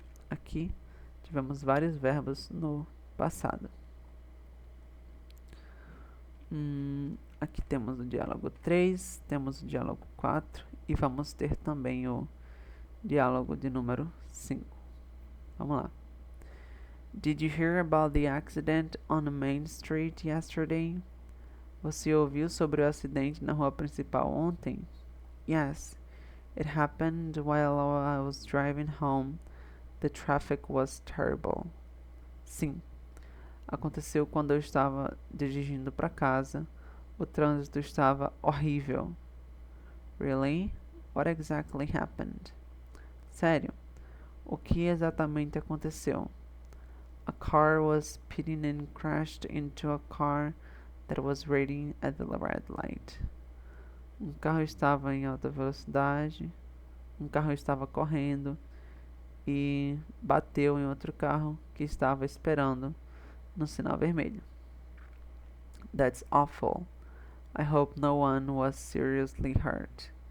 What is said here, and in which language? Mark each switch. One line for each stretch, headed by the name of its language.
Portuguese: Aqui tivemos vários verbos no passado. Aqui temos o diálogo 3, temos o diálogo 4 e vamos ter também o diálogo de número 5. Vamos lá.
English: Did you hear about the accident on the main street yesterday?
Portuguese: Você ouviu sobre o acidente na rua principal ontem?
English: Yes, it happened while I was driving home. The traffic was terrible.
Portuguese: Sim, aconteceu quando eu estava dirigindo para casa. O trânsito estava horrível.
English: Really? What exactly happened?
Portuguese: Sério? O que exatamente aconteceu?
English: A car was speeding and crashed into a car that was waiting at the red light.
Portuguese: Um carro estava em alta velocidade, um carro estava correndo e bateu em outro carro que estava esperando no sinal vermelho.
English: That's awful. I hope no one was seriously hurt.